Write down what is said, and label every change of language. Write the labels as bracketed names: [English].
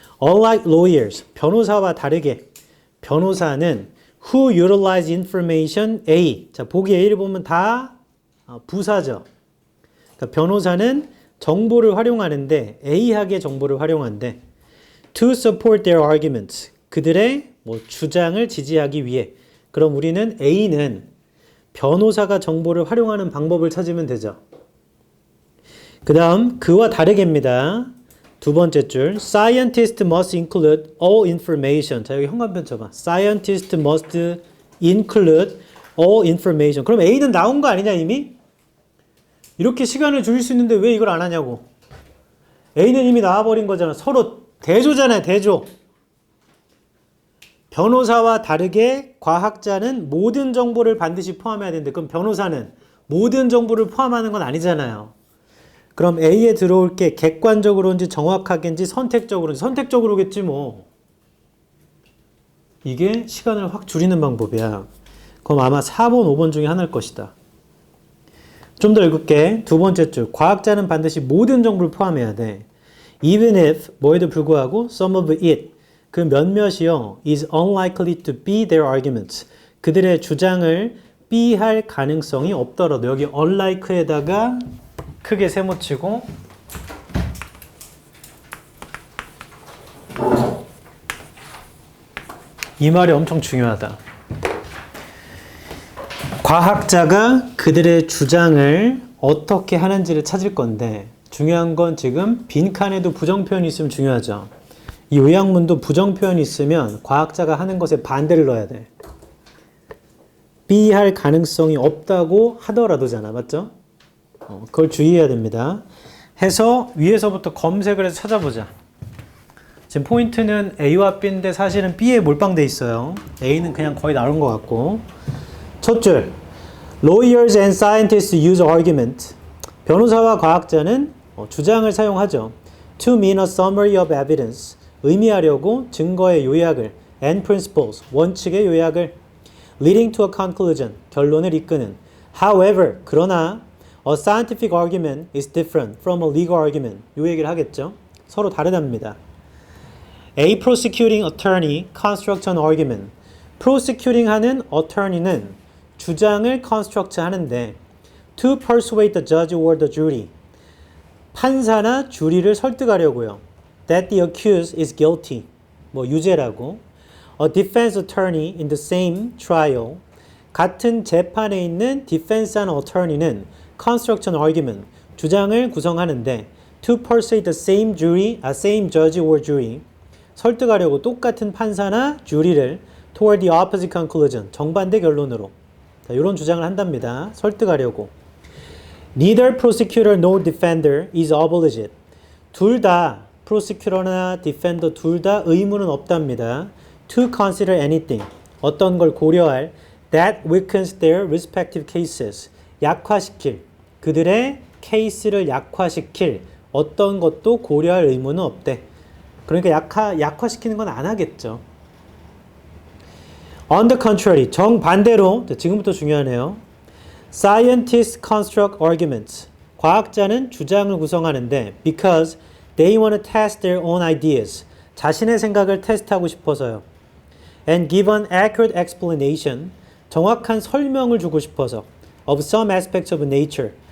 [English] Unlike lawyers, [Korean] 변호사와 다르게 변호사는 [English] who utilize information A. [Korean] 자, 보기 A를 보면 다 부사죠. 그러니까 변호사는 정보를 활용하는데 A학의 정보를 활용한대. [English] To support their arguments. [Korean] 그들의 주장을 지지하기 위해. 그럼 우리는 A는 변호사가 정보를 활용하는 방법을 찾으면 되죠. 그 다음 그와 다르게입니다. 두 번째 줄. [English] Scientists must include all information. [Korean] 자, 여기 현관편 쳐봐. [English] Scientists must include all information. [Korean] 그럼 A는 나온 거 아니냐 이미? 이렇게 시간을 줄일 수 있는데 왜 이걸 안 하냐고. A는 이미 나와버린 거잖아. 서로 대조잖아요. 대조. 변호사와 다르게 과학자는 모든 정보를 반드시 포함해야 되는데 그럼 변호사는 모든 정보를 포함하는 건 아니잖아요. 그럼 A에 들어올 게 객관적으로인지 정확하게인지 선택적으로인지 선택적으로겠지 뭐. 이게 시간을 확 줄이는 방법이야. 그럼 아마 4번, 5번 중에 하나일 것이다. 좀 더 읽을게. 두 번째 줄. 과학자는 반드시 모든 정보를 포함해야 돼. [English] Even if [Korean] 뭐에도 불구하고 [English] some of it [Korean] 그 몇몇이요 [English] is unlikely to be their arguments. [Korean] 그들의 주장을 B할 가능성이 없더라도 여기 unlike에다가 크게 세모치고 이 말이 엄청 중요하다. 과학자가 그들의 주장을 어떻게 하는지를 찾을 건데 중요한 건 지금 빈칸에도 부정표현이 있으면 중요하죠. 이 요약문도 부정표현이 있으면 과학자가 하는 것에 반대를 넣어야 돼. B할 가능성이 없다고 하더라도잖아. 맞죠? 그걸 주의해야 됩니다. 해서 위에서부터 검색을 해서 찾아보자. 지금 포인트는 A와 B인데 사실은 B에 몰빵돼 있어요. A는 그냥 거의 나온 것 같고. 첫 줄. [English] Lawyers and scientists use argument. [Korean] 변호사와 과학자는 주장을 사용하죠. [English] To mean a summary of evidence. [Korean] 의미하려고 증거의 요약을 [English] and principles. [Korean] 원칙의 요약을 leading to a conclusion. 결론을 이끄는. [English] However, [Korean] 그러나 [English] a scientific argument is different from a legal argument. [Korean] 요 얘기를 하겠죠. 서로 다르답니다. [English] A prosecuting attorney constructs an argument. prosecuting 하는 attorney는 [Korean] 주장을 [English] construct 하는데 to persuade the judge or the jury. [Korean] 판사나 주리를 설득하려고요. [English] That the accused is guilty. [Korean] 유죄라고. [English] A defense attorney in the same trial. [Korean] 같은 재판에 있는 defense하는 attorney는 [English] construct an argument. [Korean] 주장을 구성하는데 [English] to persuade the same jury, same judge or jury. [Korean] 설득하려고 똑같은 판사나 주리를 [English] toward the opposite conclusion. [Korean] 정반대 결론으로. 자, 이런 주장을 한답니다. 설득하려고. [English] Neither prosecutor nor defender is obliged. [Korean] 둘 다 prosecutor나 defender 둘 다 의무는 없답니다. [English] To consider anything. [Korean] 어떤 걸 고려할 [English] that weakens their respective cases. [Korean] 약화시킬. 그들의 케이스를 약화시킬 어떤 것도 고려할 의무는 없대. 그러니까 약화시키는 건 안 하겠죠. [English] On the contrary, [Korean] 정반대로, 지금부터 중요하네요. [English] Scientists construct arguments. [Korean] 과학자는 주장을 구성하는데 [English] because they want to test their own ideas. [Korean] 자신의 생각을 테스트하고 싶어서요. [English] And give an accurate explanation. [Korean] 정확한 설명을 주고 싶어서 [English] of some aspects of nature.